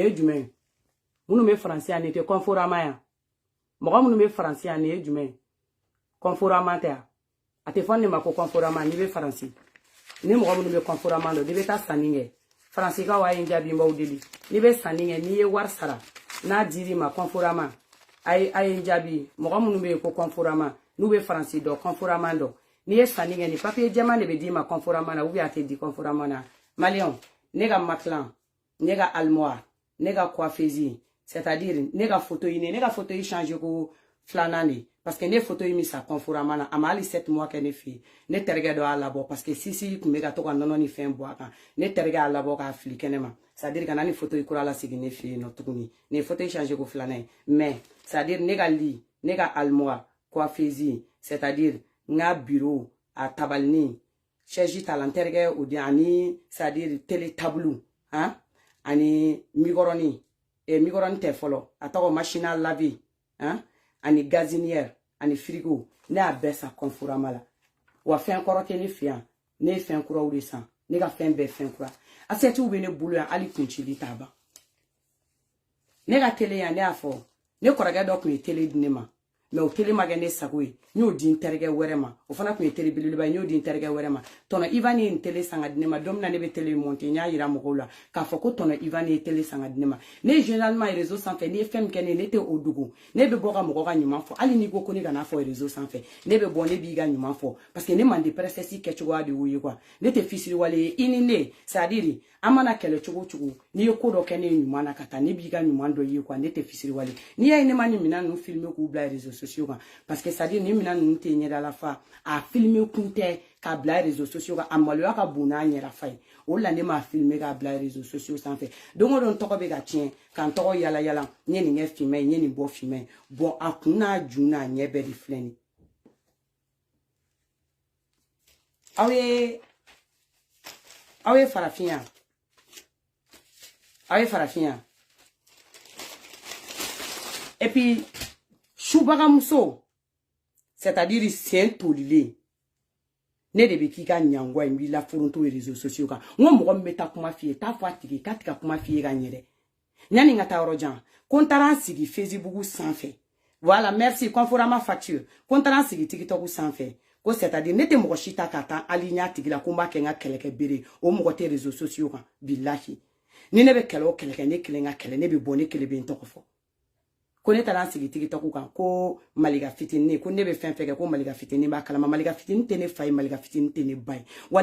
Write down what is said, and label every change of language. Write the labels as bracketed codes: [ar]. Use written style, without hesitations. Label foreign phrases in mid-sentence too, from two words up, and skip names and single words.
[bm] ye jumɛn ye minnu bɛ faransi yan nin tɛ conforama yan mɔgɔ minnu bɛ faransi yan nin ye jumɛn ye conforama tɛ yan a tɛ fɔ ne ma ko conforama n'i bɛ faransi ni mɔgɔ minnu bɛ conforama dɔn n'i bɛ taa sanni kɛ faransikaw a ye n jaabi n b'aw deli n'i bɛ sanni kɛ n'i ye wari sara n'a dir'i ma conforama a ye n jaabi mɔgɔ minnu bɛ yen ko conforama n'u bɛ faransi dɔn conforama dɔn n'i ye sanni kɛ ni papier jɛman de bɛ d'i ma conforama na [fr] ou bien [bm] a tɛ di conforama na maliyɛnw ne ka matelas ne ka armoire ne ka coiffeuse [fr] c'est à dire [bm] ne ka fauteuil changer ko 2nan de [fr] parce que [bm] ne fauteuil min sa conforama na a ma hali 7 mois kɛ ne fɛ yen ne terikɛ dɔ y'a labɔ [fr] parce que [bm] sisi tun bɛ ka to ka nɔnɔ ni fɛn bɔ a kan ne terikɛ y'a labɔ k'a fili kɛnɛ ma [fr] c'est à dire [bm] ka na ni fauteuil kura la sigi ne fɛ yen nɔ tuguni ne fauteuil changer ko 2nan ye [fr] mais c'est à dire [bm] ne ka lit ne ka [fr] armoire coiffeuse c'est à dire [bm] n ka bureau a tabalini chaise ta la n terikɛ o di ani [fr] c'est à dire télé table [bm] ani [fr] micro-ondes micro-ondes [bm] tɛ fɔlɔ a tɔgɔ [fr] machine à laver [bm] ani gazinière ani frigo ne y'a bɛɛ san conforama la wa fɛn kɔrɔ tɛ ne fɛ yan ne ye fɛn kuraw de san ne ka fɛn bɛɛ fɛn kura assiette bɛ ne bolo yan hali kuncili t'a ban ne ka télé yan ne y'a fɔ ne kɔrɔkɛ dɔ tun ye télé di ne ma mais o télé ma kɛ ne sago ye n y'o di n terikɛ wɛrɛ ma o fana kun ye télé belebeleba y'o di terikɛ wɛrɛ ma tɔnɔ Ivan ye télé sanga di ne ma don min na ne bɛ télé monter n y'a yira mɔgɔw la k'a fɔ ko tɔnɔ Ivan ye télé sanga di ne ma ne [fr] généralement réseau [bm] sanfɛ n'i ye fɛn min kɛ ne tɛ o dogo ne bɛ bɔ ka mɔgɔ ka ɲuman fɔ hali n'i ko ko ne kana fɔ réseau sanfɛ ne bɛ bɔ ne b'i ka ɲuman fɔ [fr] parce que [bm] ne man di princesse kɛcogoya de y'o ye quoi ne tɛ fisiriwale ye i ni ne [fr] c'est à dire [bm] an mana kɛlɛ cogo cogo n'i ye ko dɔ kɛ ne ye ɲuman na ka taa ne b'i ka ɲuman dɔ ye quoi ne tɛ fisiriwale n'i y'a ye ne ma nin minɛn ninnu filmer k'u bila [fr] réseaux sociaux [bm] kan [fr] parce que c'est à dire [bm] nin minɛn ninnu tɛ ɲɛda la fa a filmer kun tɛ k'a bila [fr] réseaux sociaux [bm] kan a maloya ka bon n'a ɲɛda fa ye o la ne m'a filmer k'a bila [fr] réseaux sociaux [bm] sanfɛ don o don tɔgɔ bɛ ka tiɲɛ k'an tɔgɔ yala yala n ye nin kɛ finman ye n ye nin bɔ finman ye bon a kun n'a ju n'a ɲɛ bɛɛ de filɛ nin aw ye farafin yan aw ye farafin yan [fr] et puis [bm] subagamuso [fr] c'est-à-dire [bm] sen tolilen ne de bɛ k'i ka ɲangwa in b'i la foronto [fr] réseaux sociaux [bm] kan n ko mɔgɔ min bɛ taa kuma f'i ye t'a fɔ a tigi k'a tɛ ka kuma f'i ye ka ɲɛ dɛ yanni n ka taa yɔrɔ jan ko n taara n sigi Facebook sanfɛ [fr] voilà merci Conforama facture [bm] ko n taara n sigi TikTok sanfɛ ko [fr] c'est-à-dire [bm] ne tɛ mɔgɔ si ta ka taa hali ɲa tigi la ko n b'a kɛ n ka kɛlɛkɛ bere o mɔgɔ tɛ [fr] réseaux sociaux [bm] kan billahi ni ne bɛ kɛlɛ o kɛlɛ kɛ ne kelen ka kɛlɛ ne bɛ bɔ ne kelen bɛ n tɔgɔ fɔ ko ne taara n sigi TikTok kan ko Malika fitinin ko ne bɛ fɛn fɛn kɛ ko Malika fitinin b'a kalama Malika fitinin tɛ ne fa ye Malika fitinin tɛ ne ba ye wa